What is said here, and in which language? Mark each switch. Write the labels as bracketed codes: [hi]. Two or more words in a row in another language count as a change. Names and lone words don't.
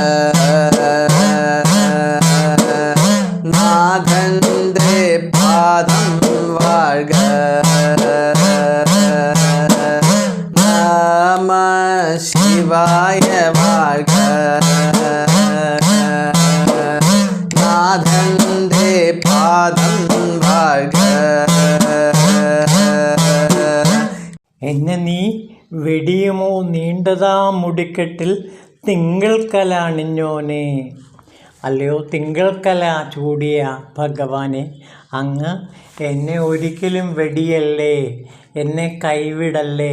[ta] நாதன்றே பாதம் வாழ்க. நம சிவாய வாழ்க. நாதன்றே பாதம் வாழ்க. [ml] എന്നെ നീ വെടിയുമോ നീണ്ടതാ മുടിക്കെട്ടിൽ തിങ്കൾക്കല അണിഞ്ഞോനെ. അല്ലയോ തിങ്കൾക്കല ചൂടിയ ഭഗവാനെ, അങ്ങ് എന്നെ ഒരിക്കലും വെടിയല്ലേ, എന്നെ കൈവിടല്ലേ.